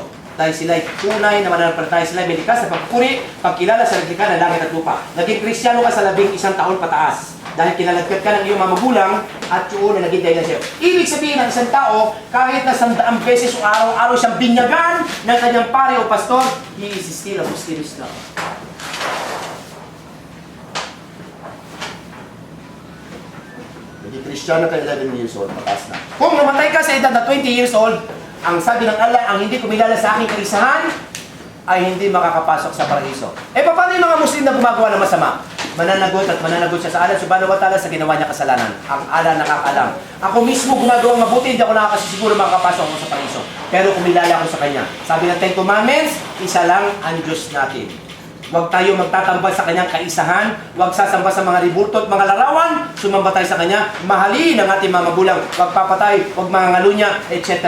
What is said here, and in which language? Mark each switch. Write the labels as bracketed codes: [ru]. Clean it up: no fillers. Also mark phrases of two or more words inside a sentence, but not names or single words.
[tl] Dahil sila'y tunay na mananampalataya, sila'y may likas sa pagpupuri, pagkilala sa naglikha ng langit at lupa. Naging Kristiyano ka sa 11 taon pataas. Dahil kinalagkat ka ng iyong mga magulang at yun na naging dahilan siya. Ibig sabihin ng isang tao, kahit na 100 beses o araw-araw siyang binyagan ng kanyang pare o pastor, [en] he is still a Muslim Islam. [tl] Naging Kristiyano ka [en] 11 years old, [tl] pataas na. Kung namatay ka sa edad na [en] 20 years old, [tl] ang sabi ng Allah, ang hindi kumilala sa aking kaisahan, ay hindi makakapasok sa paraiso. Eh, paano yung mga Muslim na gumagawa ng masama? mananagot at mananagot siya sa Allah [ar] سبحانه وتعالى [tl] sa ginawa niya kasalanan. Ang Allah nakakaalam. Ako mismo gumagawang mabuti, hindi ako nakakasiguro makakapasok ako sa Paraiso. Pero kumilala ako sa Kanya. Sabi ng Ten Commandments, isa lang ang Diyos natin. Huwag tayo magtatambal sa Kanyang kaisahan, huwag sasamba sa mga ribulto at mga larawan, sumamba tayo sa Kanya, mahalin ang ating mga magulang, huwag papatay, huwag mangangalunya, etc.